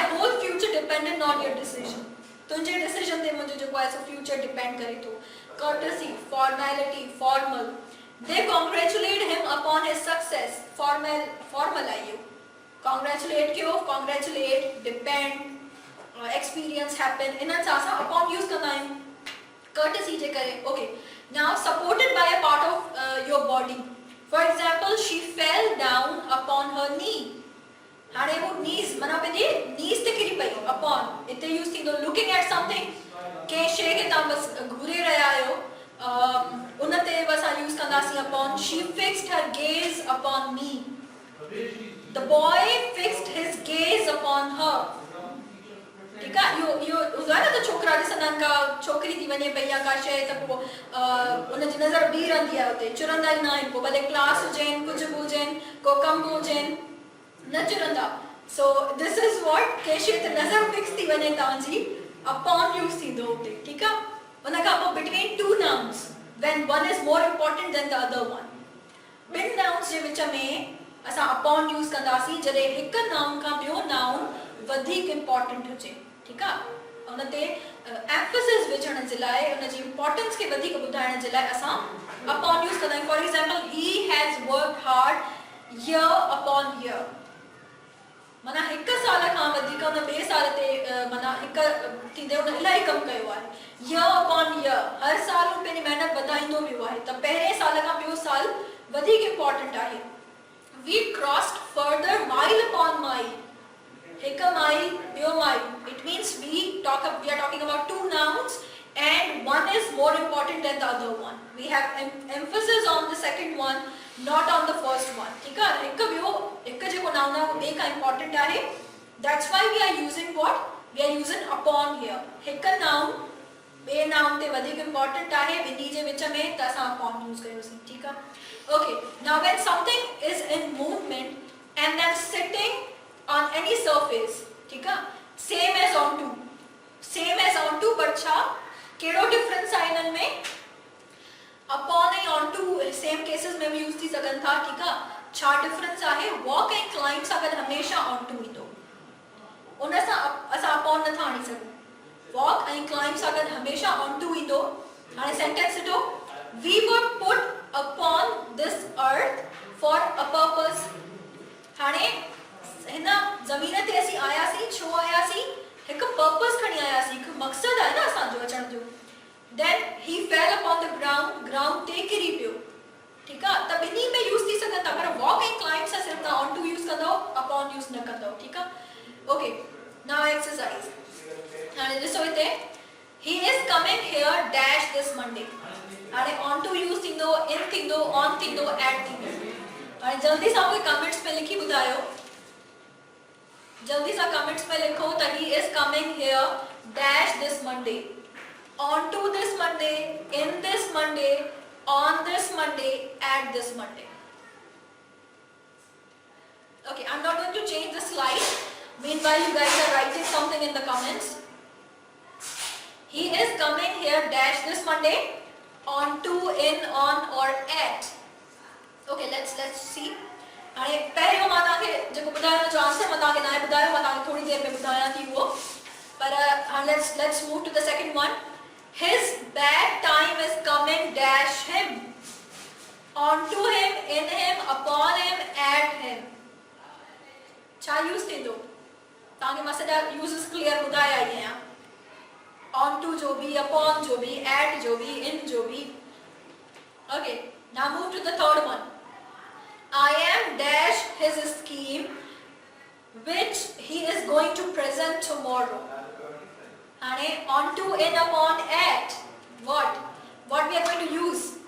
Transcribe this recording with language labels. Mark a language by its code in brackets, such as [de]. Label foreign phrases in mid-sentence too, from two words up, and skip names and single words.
[en] whole future depended on your decision [sd] तुंहिंजे डिसीजन ते मुंहिंजो जेको आहे सो फ्यूचर डिपेंड करे थो [en] courtesy formality formal they congratulate him upon his success [sd] फॉर्मल आहे इहो कॉन्ग्रेचुलेट कयो कॉन्ग्रेचुलेट [en] depend experience happen [sd] इन्हनि सां असां [en] upon use [sd] कंदा आहियूं कर्टेसी जे करे ओके [en] now supported by a part of your body for example she fell down upon her knee [sd] हाणे वो knees माना पंहिंजे knees ते किरी पई upon इते यूज़ थींदो [en] looking at something [sd] के शइ खे तव्हां बसि घुरे रहिया आहियो उन ते बसि असां यूज़ कंदासीं [en] upon she fixed her gaze upon me the boy fixed his gaze upon her [sd] ठीकु आहे इहो हूंदो आहे न त छोकिरा ॾिसंदा आहिनि का छोकिरी थी वञे पई या का शइ त पोइ उनजी नज़र बीह रहंदी आहे उते चुरंदा ई न आहिनि पोइ भले क्लास हुजनि कुझु बि हुजनि को कमु हुजनि न चुरंदा सो [en] this is what [sd] के शइ ते नज़र फिक्स थी वञे तव्हांजी [en] upon use [sd] थींदो उते ठीकु आहे उन खां पोइ [en] between two nouns when one is more important than the other one [sd] ॿिनि नाउन्स जे विच में असां [en] upon use [sd] कंदासीं जॾहिं हिकु नाउन खां ॿियो नाउन वधीक इम्पॉर्टेंट हुजे ठीकु आहे उन ते एम्फसिस विझण जे लाइ उनजी इम्पोर्टेंस खे वधीक ॿुधाइण जे लाइ असां [en] upon use [sd] कंदा आहियूं [en] for example he has worked hard year upon year [sd] माना हिकु साल खां वधीक उन ॿिए साल ते माना हिकु थींदे उन इलाही कमु कयो आहे [en] year upon year [sd] हर साल हू पंहिंजी महिनत वधाईंदो वियो आहे त पहिरें साल खां ॿियो साल वधीक इम्पोर्टेंट आहे [en] we crossed further mile upon mile [sd] हिकु माइल ॿियो माइल [en] it means we are talking about two nouns and one is more important than the other one. We have emphasis on the second one, not on the first one. [ur] ٹھیک ہے؟ ایک جو noun ہے وہ ایک important ہے. [en] That's why we are using what? We are using upon here. [sd] एक noun बे noun ते वधिक important है. विधि जे विच में त असां upon use कयो सी. ठीक है? [en] Okay. Now when something is in movement and then sitting on any surface, [ur] ٹھیک ہے? [en] Same as onto. Same as onto, but [sd] छा केड़ो डिफरेंस है इनन में? अपॉन ऐं onto सेम केसेस में भी यूज थी सघन था. [ur] ٹھیک ہے? [sd] छा डिफरेंस आहे? वॉक ऐं क्लाइंब सां गॾु हमेशा onto ईंदो. उन सां असां अपॉन नथा आणी सघूं. वॉक ऐं क्लाइंब सां गॾु हमेशा onto ईंदो. हाणे सेंटेंस ॾिठो. [en] We were put upon this earth for a purpose. [sd] हाणे हिन ज़मीन ते असीं आयासीं, छो आयासीं? एक पर्पस खणी आयासीं, एक मकसद है ना असांजो अचण जो. [en] Then he fell upon the ground, [sd] ground ते किरी पियो. [ur] ٹھیک ہے? [sd] त ॿिन्ही में यूज थी सघनि था, पर वॉक ऐं क्लाइंब सां सिर्फ तव्हां onto यूज कंदव, upon यूज न कंदव. [ur] ٹھیک ہے؟ اوکے. [en] now exercise. [sd] हाणे ॾिसो हिते. [en] He is coming here dash this Monday. [sd] हाणे onto यूज थींदो, in थींदो, on थींदो, at थींदो. हाणे जल्दी सां कोई कमेंट्स में लिखी ॿुधायो. जल्दी सा कमेंट्स में लिखो [en] that he is coming here dash this Monday, onto this Monday, in this Monday, on this Monday, at this Monday. Okay, I'm not going to change the slide. Meanwhile, you guys are writing something in the comments. He is coming here dash this Monday, onto, in, on, or at. Okay, let's see. [sd] हाणे पहिरियों मां तव्हांखे जेको ॿुधायो जो आंसर मां तव्हांखे न ॿुधायो, मां तव्हांखे थोड़ी देर में ॿुधायां थी उहो. पर हाणे [en] let's move to the second one. His bad time is coming dash him, onto him, in him, upon him, at him. [sd] छा यूज़ थींदो? तव्हांखे मां सॼा यूज़ेस क्लियर ॿुधाया ई आहियां. onto जो बि, upon जो बि, at जो बि, in जो बि. [en] Okay, now move to the third one. I am dash his scheme which he is going to present tomorrow. Hane onto, in, upon, at. What we are going to use?